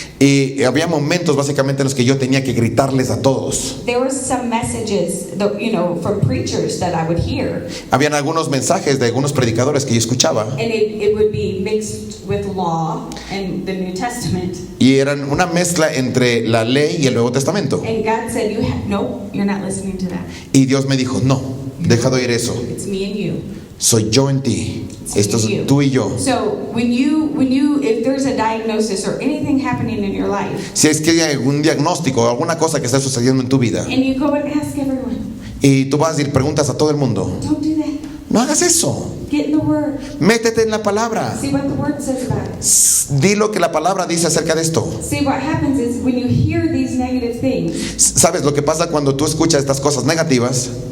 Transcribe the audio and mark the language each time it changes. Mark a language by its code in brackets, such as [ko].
[es] Y había momentos básicamente en los que yo tenía que gritarles a todos. [en] There were some messages, from preachers that I would hear, [es] Habían algunos mensajes de algunos predicadores que yo escuchaba [en] and it would be mixed with law and the New Testament. [es] y eran una mezcla entre la ley y el Nuevo Testamento. [en] And God said, no, you're not listening to that. [es] Y Dios me dijo, no, deja de oír eso. [en] It's me and you. [es] Soy yo en ti. [en] It's [es] Esto [en] me and you. [es] es tú y yo. [en] So if there's a diagnosis or anything happening in your life, [es] Si es que hay algún diagnóstico o alguna cosa que está sucediendo en tu vida [en] and you go and ask everyone, [es] y tú vas a ir preguntas a todo el mundo, [en] don't do that. [es] no hagas eso. [en] Get in the Word. [es] Métete en la palabra. [en] See what the Word says about it. [es] Di lo que la palabra dice acerca de esto. [en] See, what happens is when you hear these negative things, [es] ¿Sabes lo que pasa cuando tú escuchas estas cosas negativas?